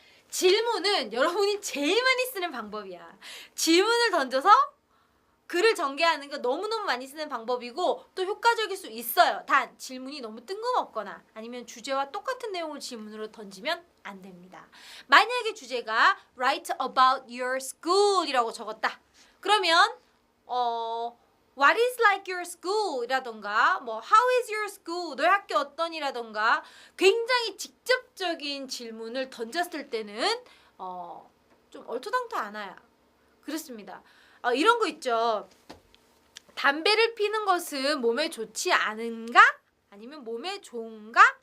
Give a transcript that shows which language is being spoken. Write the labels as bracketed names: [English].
[Korean] 질문은 여러분이 제일 많이 쓰는 방법이야. 질문을 던져서 글을 전개하는 거 너무너무 많이 쓰는 방법이고 또 효과적일 수 있어요. 단 질문이 너무 뜬금없거나 아니면 주제와 똑같은 내용을 질문으로 던지면 안 됩니다. 만약에 주제가 write about your school 이라고 적었다. [English] 그러면 What is like your school? 이라던가 How is your school? [Korean] 너희 학교 어떠니라던가 굉장히 직접적인 질문을 던졌을 때는 좀 얼토당토 않아요. 그렇습니다. 이런 거 있죠. 담배를 피는 것은 몸에 좋지 않은가? 아니면 몸에 좋은가?